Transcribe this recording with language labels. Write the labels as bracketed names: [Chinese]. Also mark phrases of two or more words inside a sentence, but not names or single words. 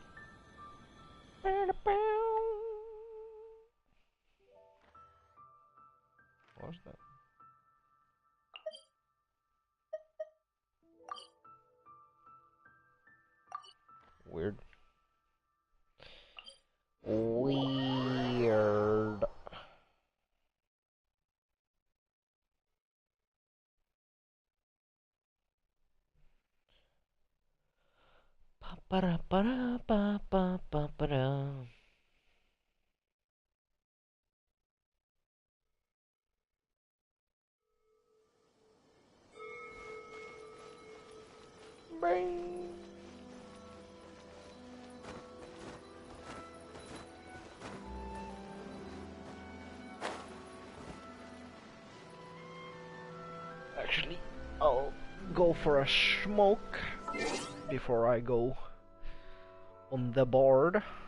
[English] What was that? Weird. Weird. Pa-pa-da-pa-da-pa-pa-pa-pa-da. Bing. Actually, I'll go for a smoke before I go on the board.